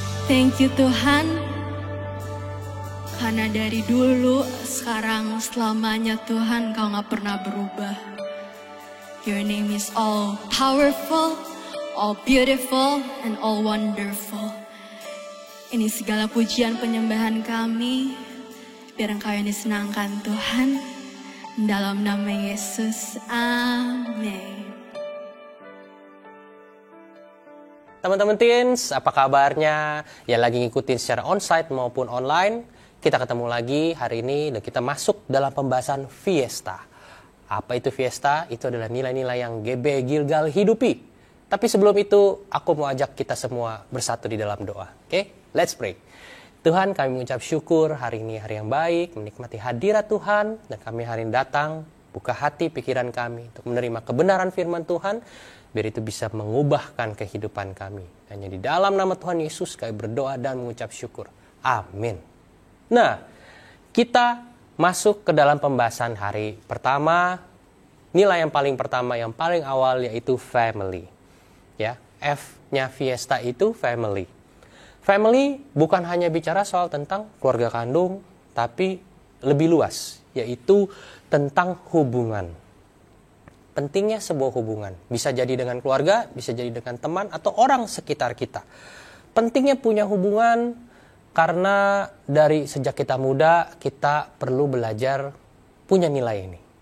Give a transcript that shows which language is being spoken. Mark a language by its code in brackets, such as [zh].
[en] Thank you [id] Tuhan, karena dari dulu, sekarang, selamanya Tuhan, Kau gak pernah berubah. [en] Your name is all powerful, all beautiful and all wonderful. [id] Ini segala pujian penyembahan kami, biar Engkau yang disenangkan Tuhan. Dalam nama Yesus, amin. Teman-teman teens, apa kabarnya? Ya lagi ngikutin secara onsite maupun online. Kita ketemu lagi hari ini dan kita masuk dalam pembahasan Fiesta. Apa itu Fiesta? Itu adalah nilai-nilai yang GB Gilgal hidupi. Tapi sebelum itu, aku mau ajak kita semua bersatu di dalam doa. Oke? [en] Let's pray. [id] Tuhan, kami mengucap syukur hari ini hari yang baik, menikmati hadirat Tuhan, dan kami hari ini datang, buka hati pikiran kami untuk menerima kebenaran firman Tuhan, biar itu bisa mengubahkan kehidupan kami. Hanya di dalam nama Tuhan Yesus kami berdoa dan mengucap syukur. Amin. Nah, kita masuk ke dalam pembahasan hari pertama. Nilai yang paling pertama, yang paling awal yaitu family. Ya, F-nya Fiesta itu family. Family bukan hanya bicara soal tentang keluarga kandung, tapi lebih luas, yaitu tentang hubungan. Pentingnya sebuah hubungan. Bisa jadi dengan keluarga, bisa jadi dengan teman, atau orang sekitar kita. Pentingnya punya hubungan karena dari sejak kita muda, kita perlu belajar punya nilai ini.